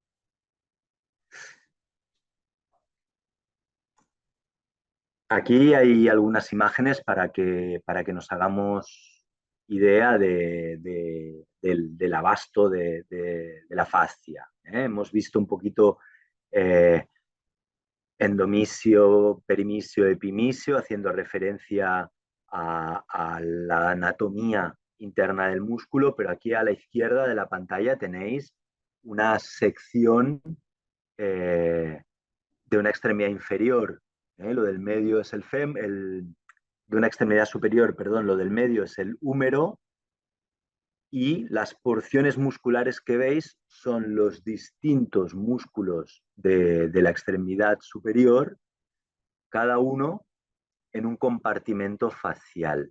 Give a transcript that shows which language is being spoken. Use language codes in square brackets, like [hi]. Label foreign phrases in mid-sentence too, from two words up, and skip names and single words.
[es] Aquí hay algunas imágenes para que nos hagamos idea del abasto de la fascia. Hemos visto un poquito eh, endomisio, perimisio, epimisio, haciendo referencia a la anatomía interna del músculo, pero aquí a la izquierda de la pantalla tenéis una sección eh, de una extremidad inferior. Lo del medio es de una extremidad superior, perdón, lo del medio es el húmero y las porciones musculares que veis son los distintos músculos de la extremidad superior, cada uno en un compartimento facial.